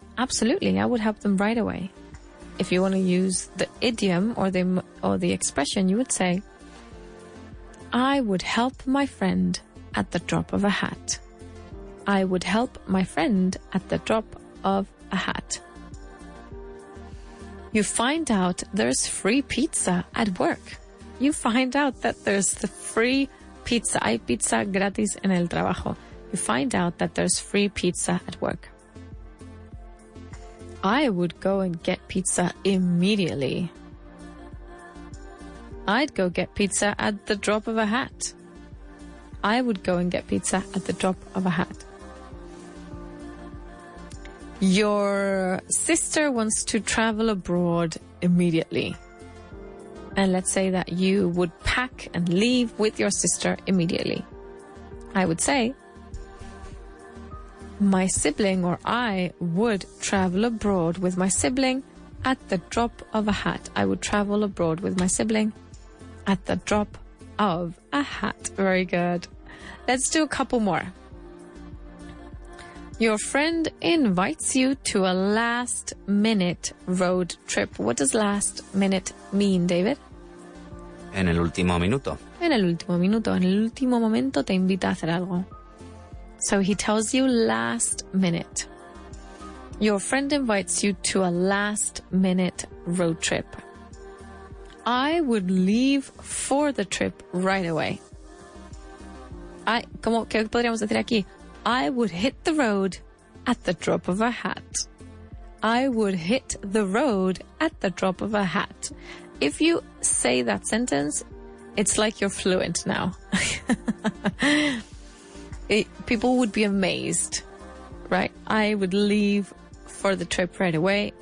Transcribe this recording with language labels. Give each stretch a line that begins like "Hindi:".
English: Absolutely, I would help them right away. If you want to use the idiom or the expression, you would say, I would help my friend at the drop of a hat. I would help my friend at the drop of a hat. You find out there's free pizza at work. You find out that there's the free pizza.
Spanish: Hay pizza gratis en el trabajo.
English: You find out that there's free pizza at work. I would go and get pizza immediately. I'd go get pizza at the drop of a hat. I would go and get pizza at the drop of a hat. Your sister wants to travel abroad immediately. And let's say that you would pack and leave with your sister immediately. I would say, my sibling or I would travel abroad with my sibling at the drop of a hat. I would travel abroad with my sibling at the drop of a hat. Very good. Let's do a couple more. Your friend invites you to a last-minute road trip. What does last minute mean, David?
Spanish: En el último minuto. En el último minuto. En el último momento te invita a hacer algo.
English: So he tells you last minute. Your friend invites you to a last-minute road trip. I would leave for the trip right away.
Spanish: ¿Qué podríamos decir aquí?
English: I would hit the road at the drop of a hat. I would hit the road at the drop of a hat. If you say that sentence, it's like you're fluent now. People would be amazed, right? I would leave for the trip right away.